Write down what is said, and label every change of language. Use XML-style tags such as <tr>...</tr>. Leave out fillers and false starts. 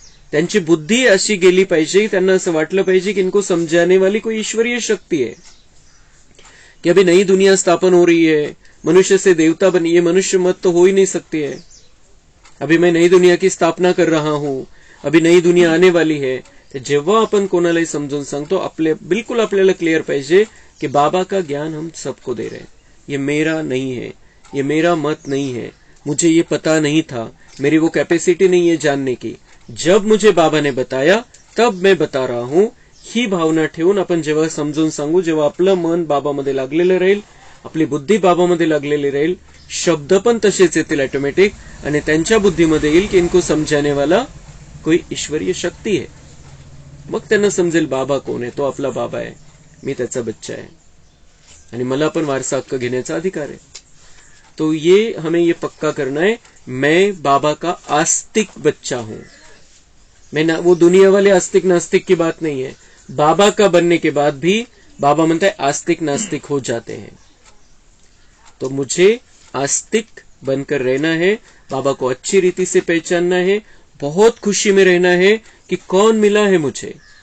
<mr>त्यांची बुद्धी अशी गेली पाहिजे, त्यांना असं वाटलं पाहिजे कि</mr> <hi>इनको समझाने वाली कोई ईश्वरीय शक्ति है, कि अभी नई दुनिया स्थापन हो रही है, मनुष्य से देवता बनी है, मनुष्य मत तो हो ही नहीं सकती है. अभी मैं नई दुनिया की स्थापना कर रहा हूं, अभी नई दुनिया आने वाली है.</hi> <mr>जेव्हा आपण कोणालाही समजून सांगतो, बिल्कुल आपल्याला क्लियर पाहिजे कि</mr> <hi>बाबा का ज्ञान हम सबको दे रहे हैं. ये मेरा नहीं है, ये मेरा मत नहीं है, मुझे ये पता नहीं था, मेरी वो कैपेसिटी नहीं है जानने की. जब मुझे बाबा ने बताया तब मैं बता रहा हूं.</hi> <mr>ही भावना ठेवून आपण जेव्हा समजून सांगू, जेव्हा आपलं मन बाबामध्ये लागलेलं राहील, आपली बुद्धी बाबामध्ये लागलेली राहील, शब्द पण तसेच येतील ऑटोमॅटिक. आणि त्यांच्या बुद्धीमध्ये येईल की</mr> <hi>इनको समझाने वाला कोई ईश्वरीय शक्ती है.</hi> <mr>मग त्यांना समजेल बाबा कोण आहे, तो आपला बाबा आहे, मी त्याचा बच्चा आहे आणि मला पण वारसा हक्क घेण्याचा अधिकार है.</mr> <hi>तो ये हमें ये पक्का करना है, मैं बाबा का आस्तिक बच्चा हूं. मैं ना वो दुनिया वाले आस्तिक नास्तिक की बात नहीं है. बाबा का बनने के बाद भी बाबा म्हणता है आस्तिक नास्तिक हो जाते हैं. तो मुझे आस्तिक बनकर रहना है, बाबा को अच्छी रीति से पहचानना है, बहुत खुशी में रहना है कि कौन मिला है मुझे.</hi>